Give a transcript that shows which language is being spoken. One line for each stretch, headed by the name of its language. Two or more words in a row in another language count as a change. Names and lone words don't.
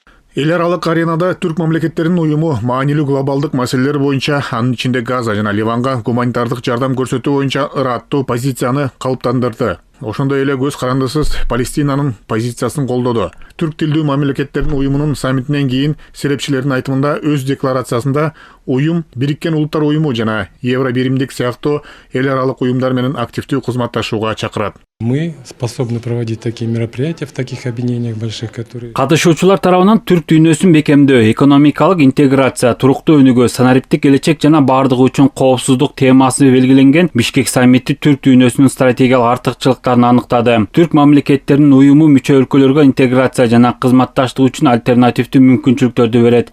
Kyrgyz: Эл аралык аренада түрк мамлекеттеринин уюму маанилүү глобалдык маселелер боюнча, анын ичинде Газа жана Ливанга гуманитардык жардам көрсөтүү боюнча ыраттуу позицияны калыптандырды. Ошондой эле көз карандысыз Палестинанын позициясын колдоду. Түрк тилдүү мамлекеттердин уюмунун саммитинен кийин серепчилердин айтымында өз декларациясында уюм Бириккен Улуттар уюму жана Евробиримдик сыяктуу эл аралык уюмдар менен активдүү кызматташууга чакырат.
Russian: Мы способны проводить такие мероприятия в таких объединениях больших, которые...
Kyrgyz: Катышуучулар тарабынан түрк дүйнөсүн бекемдөө, экономикалык интеграция, туруктуу өнүгүү, санариптик келечек жана бардыгы үчүн коопсуздук темасы белгиленген Бишкек саммити түрк дүйнөсүнүн стратегиялык артыкчылыктарын аныктады. Түрк мамлекеттеринин уюму мүчө өлкөлөргө интеграция жана кызматташтык үчүн альтернативдүү мүмкүнчүлүктөрдү берет.